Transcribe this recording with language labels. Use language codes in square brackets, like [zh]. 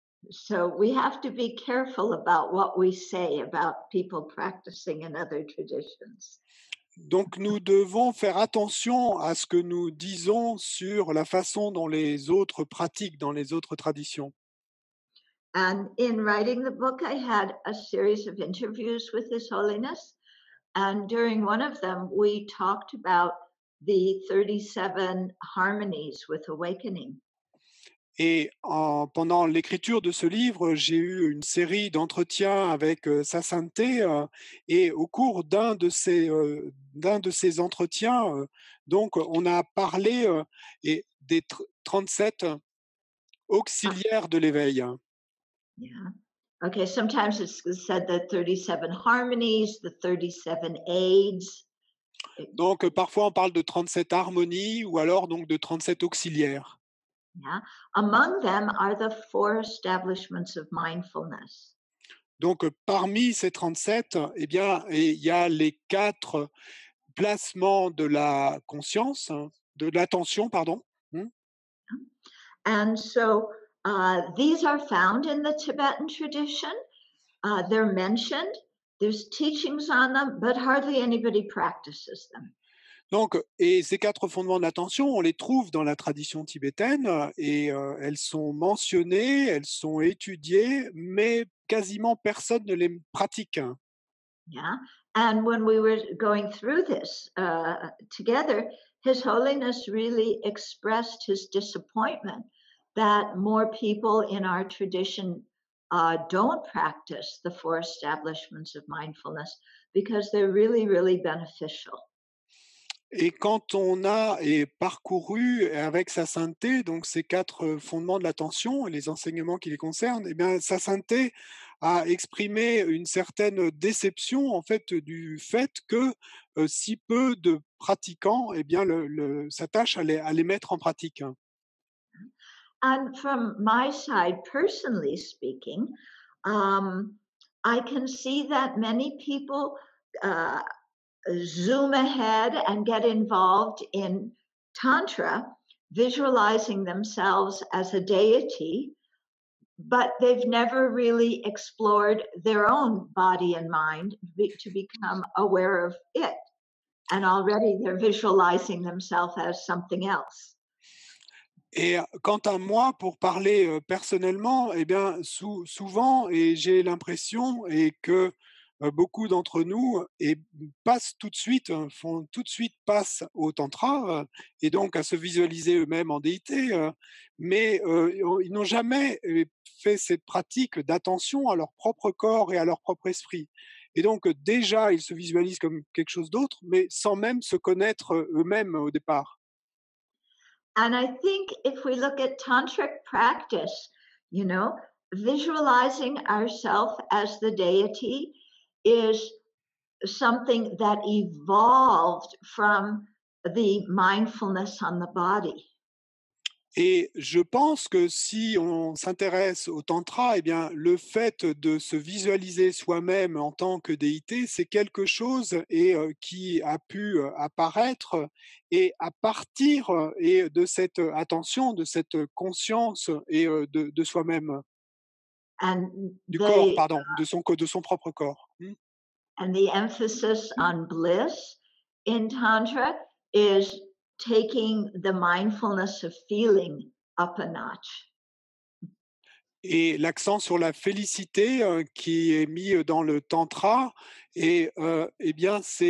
[en] So we have to be careful about what we say about people practicing in other traditions. [fr] Donc nous devons faire attention à ce que nous disons sur la façon dont les autres pratiquent dans les autres traditions. [en] And in writing the book, I had a series of interviews with His Holiness. And during one of them, we talked about the 37 harmonies with awakening. [fr] Et pendant l'écriture de ce livre, j'ai eu une série d'entretiens avec Sa Sainteté et au cours d'un de ces entretiens, donc on a parlé des 37 auxiliaires de l'éveil. [en] Yeah. Okay, sometimes it's said the 37 harmonies, the 37 aids. [fr] Donc parfois on parle de 37 harmonies ou alors donc de 37 auxiliaires. [en] Yeah. Among them are the four establishments of mindfulness. [fr] Donc parmi ces 37, eh bien, il y a les 4 placements de la conscience, de l'attention, pardon. [en] And so these are found in the Tibetan tradition. They're mentioned. There's teachings on them, but hardly anybody practices them. [fr] Donc, et ces 4 fondements de l'attention, on les trouve dans la tradition tibétaine et elles sont mentionnées, elles sont étudiées, mais quasiment personne ne les pratique. [en] Yeah. And when we were going through this together, His Holiness really expressed his disappointment that more people in our tradition don't practice the four establishments of mindfulness because they're really, really beneficial. [fr] Et quand on a parcouru avec Sa Sainteté, donc ces 4 fondements de l'attention et les enseignements qui les concernent, eh bien, Sa Sainteté a exprimé une certaine déception en fait du fait que si peu de pratiquants eh bien, s'attachent à les mettre en pratique. [en] And from my side, personally speaking, I can see that many people zoom ahead and get involved in Tantra, visualizing themselves as a deity, but they've never really explored their own body and mind to become aware of it. And already they're visualizing themselves as something else. [fr] Et quant à moi, pour parler, personnellement, eh bien, souvent et j'ai l'impression et que, beaucoup d'entre nous passent tout de suite, font tout de suite passe au tantra, et donc à se visualiser eux-mêmes en déité, mais, ils n'ont jamais, fait cette pratique d'attention à leur propre corps et à leur propre esprit. Et donc, déjà, ils se visualisent comme quelque chose d'autre, mais sans même se connaître, eux-mêmes au départ. [en] And I think if we look at tantric practice, you know, visualizing ourselves as the deity is something that evolved from the mindfulness on the body. [fr] Et je pense que si on s'intéresse au tantra, eh bien, le fait de se visualiser soi-même en tant que déité, c'est quelque chose qui a pu apparaître et à partir de cette attention, de cette conscience de soi-même, [en] And [fr] du corps, [en] they [fr] pardon, de son propre corps. Hmm. [en] and the emphasis on bliss in tantra is taking the mindfulness of feeling up a notch. [fr] Et l'accent sur la félicité qui est mis dans le tantra, et eh bien,